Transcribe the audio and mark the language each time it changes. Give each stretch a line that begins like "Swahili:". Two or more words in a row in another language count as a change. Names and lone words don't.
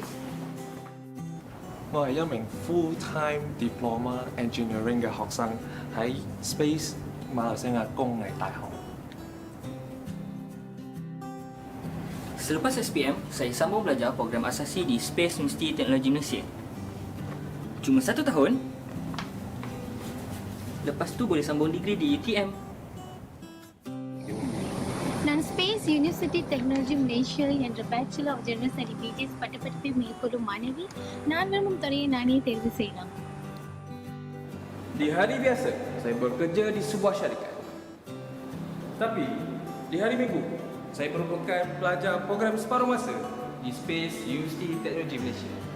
Cantonese: 我係一名
English: full-time diploma engineering
Cantonese: 嘅學生，喺 Space 馬來西亞工藝大學。
Malay: Selepas SPM, saya sambung belajar program asasi di Space University Teknologi Malaysia. Cuma 1 tahun. Lepas tu boleh sambung degree di UTM.
Tamil: நான் ஸ்பேஸ் யூனிவர்சிட்டி டெக்னாலஜி மலேசியா என்ற
English: Bachelor of General Study
Tamil: பிஜிஎஸ் பட்டப்படிப்பை மேற்கொள்ளும் மாணவி நான் விரும்பும் துறையை நானே தேர்வு செய்யலாம்.
Malay: Di hari biasa, saya bekerja di sebuah syarikat. Tapi, di hari Minggu, saya merupakan pelajar program separuh masa di Space University Teknologi Malaysia.